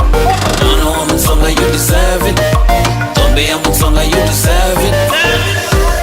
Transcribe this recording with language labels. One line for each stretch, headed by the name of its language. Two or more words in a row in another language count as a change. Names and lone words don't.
Tsonga: mwana wa Mutsonga
English: you deserve it,
Tsonga: ntombi ya Mutsonga
English: you deserve it.